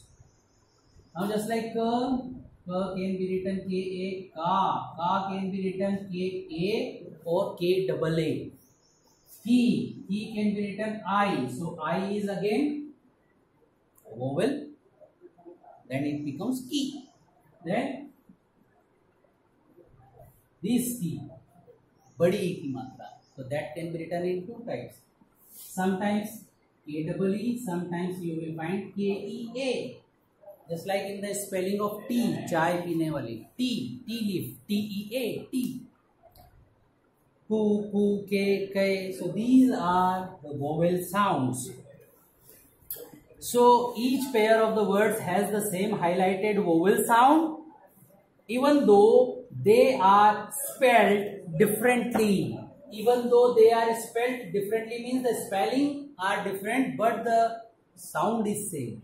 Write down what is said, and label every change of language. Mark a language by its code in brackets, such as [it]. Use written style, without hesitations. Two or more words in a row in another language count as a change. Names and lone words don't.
[en] Now just like ka can be written K-A, ka can be written K-A or K-double-A. Ki can be written I, so I is again a vowel, then it becomes ki. Then this ki, [hi] बड़ी ई की मात्रा, [en] so that can be written in 2 types. Sometimes K-double-E, sometimes you will find K-E-A. Just like in the spelling of tea, [hi] चाय पीने वाली, [en] tea leaf, T-E-A, tea. Ku, ku, ke, kai. So these are the vowel sounds. So each pair of the words has the same highlighted vowel sound, even though they are spelled differently. Even though they are spelled differently means the spelling are different, but the sound is same.